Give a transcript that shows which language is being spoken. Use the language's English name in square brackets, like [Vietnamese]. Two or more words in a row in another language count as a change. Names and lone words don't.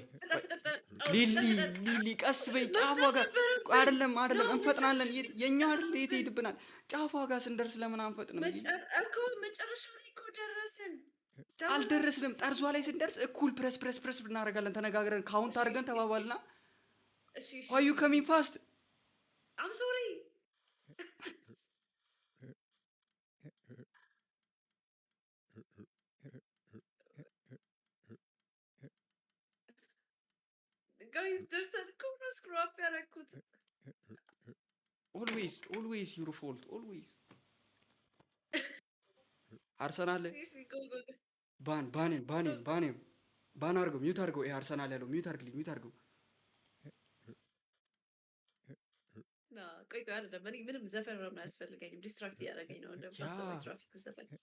[Amharic] ሊሊ ሊሊ ቀስ በይ ጫፏ ጋር አይደለም እንፈጥናለን የኛ አይደል የት ሄድብናል ጫፏ ጋር ስንደርስ ለምን አንፈጥንም እኮ መጨረሻ ላይ እኮ ደረስን አልደረስንም ጠርዟ ላይ ስንደርስ እኩል ፕረስ እናደርጋለን ተነጋግረን ካውንት አድርገን ተባባልና [English] why you coming fast I'm sorry guys [Amharic] ደርሰን እኮ ነው [English] screw up [Amharic] ያደረኩት [English] always your fault always [Amharic] አርሰናል ባን አድርገው ሚውት አድርገው ይሄ አርሰናል ያለው ሚውት አድርገው ቆይ አይደለም እኔ ምንም ዘፈን ምናምን አያስፈልገኝም ዲስትራክት እያደረገኝ ነው እንደምሳሰበው ትራፊኩ ዘፈን